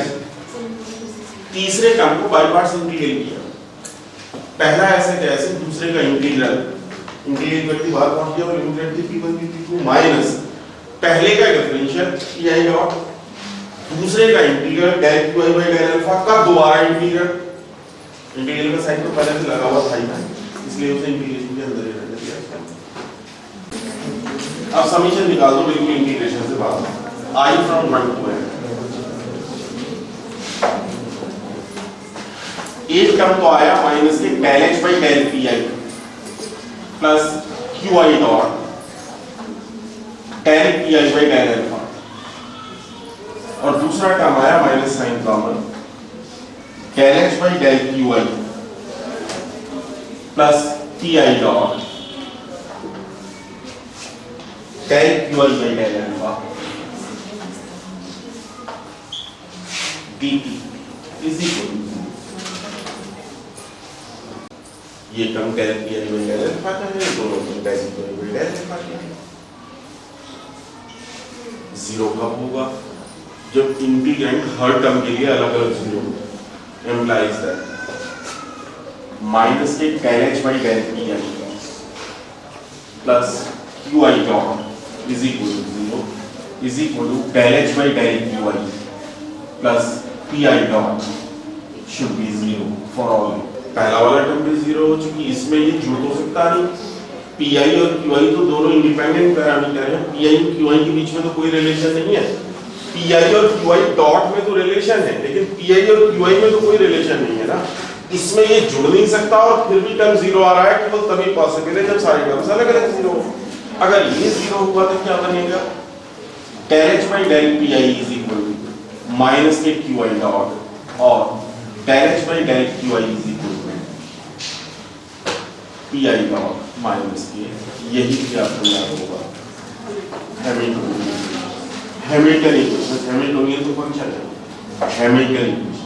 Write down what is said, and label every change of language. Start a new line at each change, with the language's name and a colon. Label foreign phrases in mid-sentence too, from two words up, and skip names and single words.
Hindi: तीसरे टर्म को
English: by parts
Hindi: इंटीग्रेट किया, पहला ऐसे जैसे, दूसरे का इंटीग्रल इंटीग्रेट करती बाहर पहुंच गया और लिमिट थी P1 की P2 माइनस पहले का डिफरेंशियल Pi डॉट, दूसरे का इंटीग्रल
English: del Qi by del alpha
Hindi: का दोबारा इंटीग्रल, इंटीग्रल का साइन तो पहले से लगा हुआ था ही, इसलिए उसे इंटीग्रेशन के अंदर ही रख दिया। अब समीशन निकाल दो बिल्कुल इंटीग्रेशन से बाहर,
English: I from 1 to n।
Hindi: एक टर्म तो आया
English: माइनस के del h by del Pi plus Qi dot del Pi by del alpha,
Hindi: और दूसरा टर्म आया
English: minus sign common del h by del Qi plus Pi dot del qi by del alpha dt is equal to ये term del qi by del alpha
Hindi: का है, दोनों टर्म
English: del qi by del alpha
Hindi: का है। जीरो कब होगा? जब इंटीग्रेंट हर टर्म के लिए अलग अलग जीरो होगा।
English: implies that minus के del h by del pi plus qi dot is equal to zero is equal to del h by del qi plus pi dot should be zero for all.
Hindi: पहला वाला टर्म भी जीरो हो चुकी, इसमें ये जुड़ तो सकता नहीं। pi और qi तो दोनों
English: independent parameter
Hindi: हैं, pi और qi के बीच में तो कोई रिलेशन नहीं है। pi और qi डॉट में तो रिलेशन है, लेकिन pi और qi में तो कोई रिलेशन नहीं है ना। इसमें ये जुड़ नहीं सकता और फिर भी टर्म जीरो आ रहा है, केवल तभी पॉसिबल है जब सारे टर्म्स अलग अलग जीरो हो। अगर ये जीरो हुआ तो क्या बनेगा?
English: del h by del pi is equal to minus k qi dot और del h by del qi is equal to pi dot minus k,
Hindi: यही क्या आपको याद होगा
English: Hamiltonian equation.
Hindi: हैमिल्टनियन तो फंक्शन है, हैमिल्टनियन